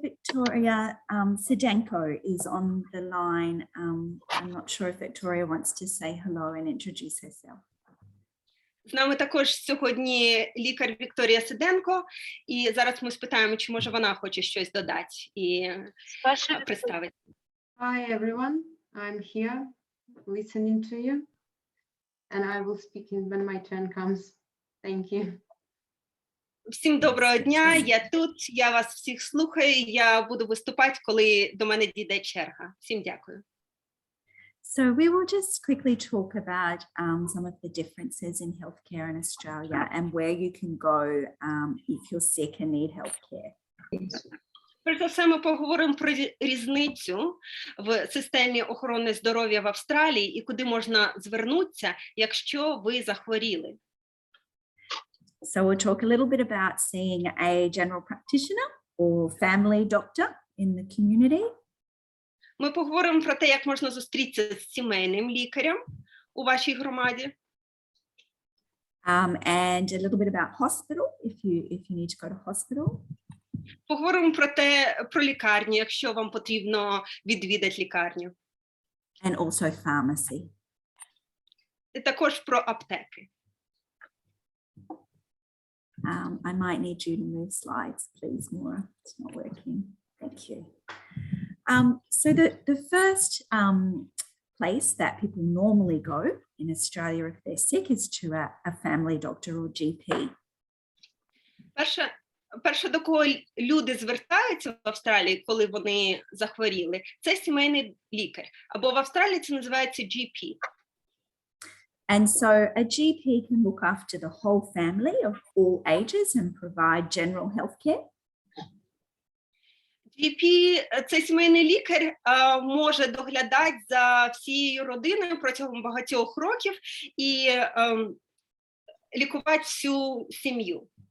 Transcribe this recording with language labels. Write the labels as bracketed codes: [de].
[en] Victoria Sidenko is on the line. I'm not sure if Victoria wants to say hello and introduce herself. [uk] З нами також сьогодні лікар Вікторія Сиденко, і зараз ми спитаємо, чи може вона хоче щось додати і представити. [en] Hi everyone, I'm here listening to you, and I will speak when my turn comes. Thank you. [uk] Всім доброго дня, я тут, я вас всіх слухаю, я буду виступати, коли до мене дійде черга. Всім дякую. [en] So we will just quickly talk about some of the differences in healthcare in Australia and where you can go if you're sick and need healthcare. [uk] Перш за все, ми поговоримо про різницю в системі охорони здоров'я в Австралії і куди можна звернутися, якщо ви захворіли. [en] So we'll talk a little bit about seeing a general practitioner or family doctor in the community. [uk] Ми поговоримо про те, як можна зустрітися з сімейним лікарем у вашій громаді. [en] And a little bit about hospital, if you need to go to hospital. [uk] Поговоримо про лікарню, якщо вам потрібно відвідати лікарню. [en] And also pharmacy. [uk] І також про аптеки. [en] I might need you to move slides, please, Maura. It's not working. Thank you. So the first place that people normally go in Australia if they're sick is to a family doctor or GP. [uk] Перше, до кого люди звертаються в Австралії, коли вони захворіли, це сімейний лікар. Або в Австралії це називається GP. [en] And so a GP can look after the whole family of all ages and provide general health care. [uk] GP – це сімейний лікар, може доглядати за всією родиною протягом багатьох років і лікувати всю сім'ю.